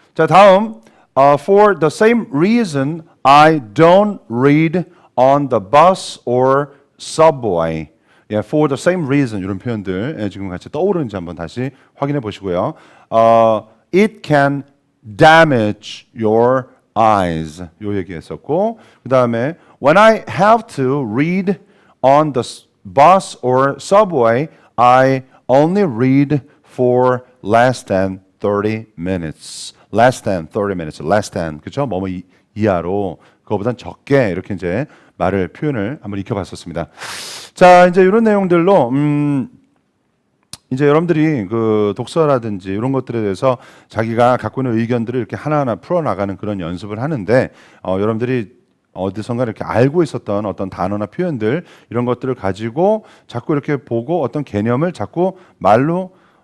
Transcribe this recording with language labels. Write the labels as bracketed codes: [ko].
[ko] 자, 다음 [en] for the same reason, I don't read on the bus or subway. Yeah, for the same reason [ko] 이런 표현들 지금 같이 떠오르는지 한번 다시 확인해 보시고요. [en] It can damage your eyes. [ko] 요 얘기했었고 그 다음에 [en] when I have to read on the bus or subway, I only read for less than 30 minutes. Less than 30 minutes. Less than 그렇죠? [ko] 뭐뭐 이하로 그거보단 적게 이렇게 이제 표현을 한번 익혀봤었습니다. 자, 이제 이런 내용들로 이제 여러분들이 독서라든지 이런 것들에 대해서 자기가 갖고 있는 의견들을 이렇게 하나하나 풀어나가는 그런 연습을 하는데 여러분들이 어디선가 이렇게 알고 있었던 어떤 단어나 표현들 이런 것들을 가지고 자꾸 이렇게 보고 어떤 개념을 자꾸 말로